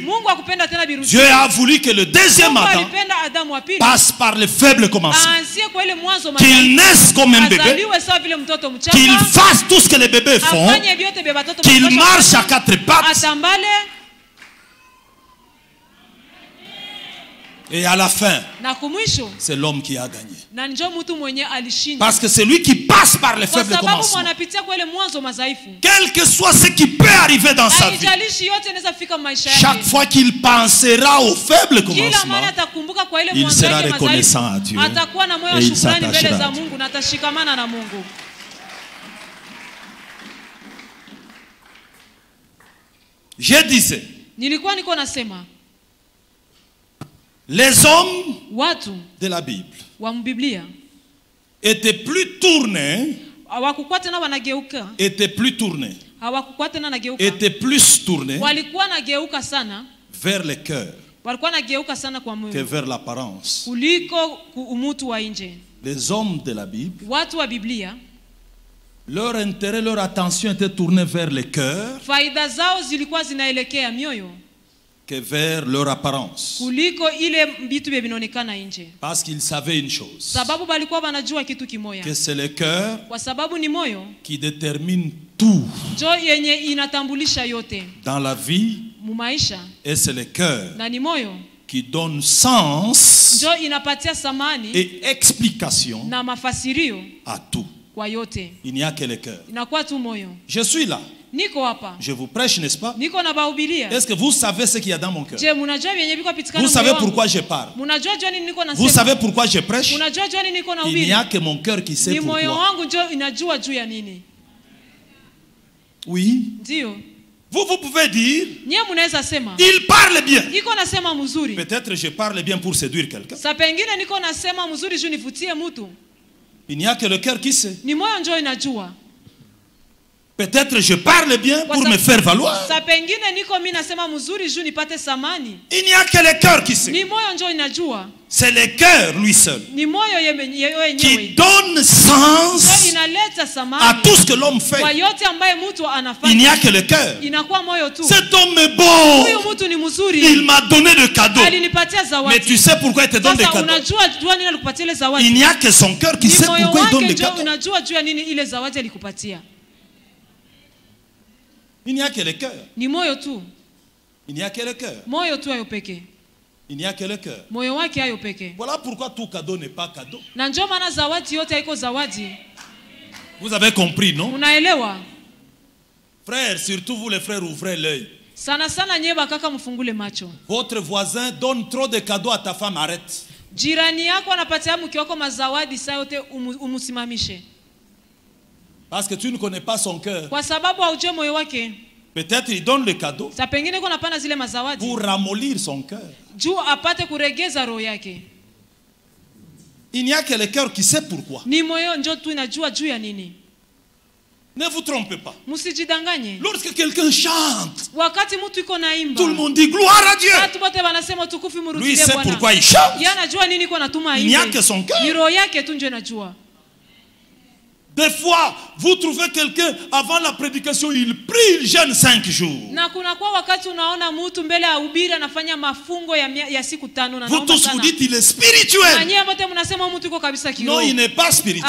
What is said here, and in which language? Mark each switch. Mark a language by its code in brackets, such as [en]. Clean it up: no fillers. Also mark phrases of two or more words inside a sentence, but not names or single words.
[fr] Dieu a voulu que le deuxième Adam passe par le faible commencement. Qu'il naisse comme un bébé, qu'il fasse tout ce que les bébés font, qu'il marche à quatre pattes, Et à la fin, [sw] na kumwisho [fr] c'est l'homme qui a gagné. [sw] na njo mtu mwenye alishinda. [fr] Parce que c'est lui qui passe par les faibles [sw] Kwa sababu [fr] commencements. [sw] mwanapitia kwa ile mwanzo madhaifu. [fr] Quel que soit ce qui peut arriver dans sa vie, [sw] Haijalishi yote inaweza fika maisha yake. [fr] chaque fois qu'il pensera aux faibles [sw] Kila [fr] commencements, [sw] mara atakumbuka kwa ile [fr] il [sw] mwanzo [fr] sera [sw] yake [fr] reconnaissant à [sw] madhaifu. [fr] Dieu. [sw] Atakuwa na moyo wa [fr] Et il [sw] shukrani mbele [fr] s'attachera [sw] za [fr] à Dieu. [sw] Mungu na atashikamana na Mungu. [fr] Je disais, [sw] Nilikuwa niko nasema [fr] les hommes [sw] watu [fr] de la Bible [sw] wa Biblia [fr] étaient plus tournés, [sw] hawakukuwa tena wanageuka, hawakukuwa tena nageuka, [fr] étaient plus tournés, [sw] walikuwa nageuka sana [fr] vers le cœur, [sw] walikuwa nageuka sana kwa moyo, [fr] que vers l'apparence. [sw] kuliko umutu wa nje. [fr] Les hommes de la Bible, [sw] Watu wa Biblia, [fr] leur intérêt, leur attention était tournée vers le cœur [sw] faida zao zilikuwa zinaelekea mioyo [fr] que vers leur apparence. [sw] kuliko ile vitu vinaonekana nje. [fr] Parce qu'ils savaient une chose, [sw] Sababu balikuwa wanajua kitu kimoja, [fr] que c'est le cœur [sw] kwa sababu ni moyo [fr] qui détermine tout [sw] njo yenye inatambulisha yote [fr] dans la vie, [sw] mu maisha, [fr] et c'est le cœur [sw] na ni moyo [fr] qui donne sens [sw] njo inapatia samani [fr] et explication [sw] na mafasirio [fr] à tout. [sw] kwa yote. [fr] Il n'y a que le cœur. [sw] Inakuwa tu moyo. [fr] Je suis là, [sw] Niko hapa, [fr] je vous prêche, n'est-ce pas? [sw] niko na bahubiria. [fr] Est-ce que vous savez ce qu'il y a dans mon cœur? [sw] Je, munajua vyenye viko pitikana [fr] Vous savez [sw] moyo wangu? [fr] pourquoi je parle? [sw] Munajua jua nini niko nasema? [fr] Vous savez pourquoi je prêche? [sw] Munajua jua nini niko na [fr] Il [sw] ubiri? [fr] n'y a que mon cœur qui sait [sw] Ni moyo [fr] pourquoi. [sw] wangu njo inajua juu ya nini. [fr] Oui. [sw] Ndio. [fr] Vous pouvez dire, [sw] Nyie munaweza sema, [fr] il parle bien. [sw] niko nasema mzuri. [fr] Peut-être je parle bien pour séduire quelqu'un. [sw] Sa pengine niko nasema mzuri juu nivutie mtu. [fr] Il n'y a que le cœur qui sait. [sw] Ni moyo njo inajua. [fr] Peut-être je parle bien pour me faire valoir. [sw] Sa pengine niko mimi nasema mzuri juu nipate samani. [fr] Il n'y a que le cœur qui sait. [sw] Ni moyo njo inajua. [fr] C'est le cœur lui seul [sw] Ni moyo yenyewe [fr] qui donne sens [sw] inaleta [fr] à [sw] samani [fr] tout ce que l'homme fait. [sw] kwa yote ambaye mtu anafanya. [fr] Il n'y a que le cœur. [sw] Inakuwa moyo tu. [fr] Cet homme est beau. [sw] Huyu mtu ni mzuri. [fr] Il m'a donné de cadeaux. [sw] Alinipatia zawadi. [fr] Mais tu sais pourquoi il te donne des [sw] Sasa [fr] cadeaux? [sw] unajua jua nini alikupatia ile zawadi? [fr] Il n'y a que son cœur qui [sw] Ni [fr] sait [sw] moyo [fr] pourquoi il donne [sw] wake [fr] des [sw] ndio [fr] cadeaux. [sw] unajua juu ya nini ile zawadi alikupatia. [fr] Il n'y a que le cœur. [sw] Ni moyo tu. [fr] Il n'y a que le cœur. [sw] Moyo tu hayo pekee. [fr] Il n'y a que le cœur. [sw] Moyo wake hayo pekee. [fr] Voilà pourquoi tout cadeau n'est pas cadeau. [sw] Na ndio maana zawadi yote haiko zawadi. [fr] Vous avez compris, non? [sw] Unaelewa? [fr] Frères, surtout vous les frères, ouvrez l'œil. [sw] Sana sana nyeba kaka mfungule macho. [fr] Votre voisin donne trop de cadeaux à ta femme, arrête. [sw] Jirani yako anapatia mke wako mazawadi saa yote umusimamishe. [fr] Parce que tu ne connais pas son cœur. [sw] Kwa sababu haujui moyo wake. [fr] Peut-être il donne le cadeau [sw] Sa pengine kuna pana zile mazawadi [fr] pour ramollir son cœur. [sw] juu apate kuregeza roho yake. [fr] Il n'y a que le cœur qui sait pourquoi. [sw] Ni moyo njo tu inajua juu ya nini. [fr] Ne vous trompez pas. [sw] Musijidanganye. [fr] Lorsque quelqu'un chante, [sw] Wakati mtu iko naimba, [fr] tout le monde dit gloire à Dieu. [sw] watu wote wanasema tukufu [fr] Lui [sw] mrudie [fr] sait [sw] Bwana. [fr] pourquoi il chante. [sw] Yeye anajua nini iko natuma [fr] Il n'y a [sw] aimbe. [fr] que son cœur. [sw] Ni roho yake tu ndio inajua. [fr] Des fois, vous trouvez quelqu'un avant la prédication, il prie, il jeûne 5 jours. [sw] Na kuna kwa wakati unaona mtu mbele ya ubiri anafanya mafungo ya siku 5 na [fr] Vous [sw] naomba [fr] tous vous [sw] sana. [fr] dites il est [sw] Na [fr] spirituel. [sw] nyie wote mnasema mtu iko kabisa [fr] Non, [sw] kiroho. [fr] il n'est pas spirituel.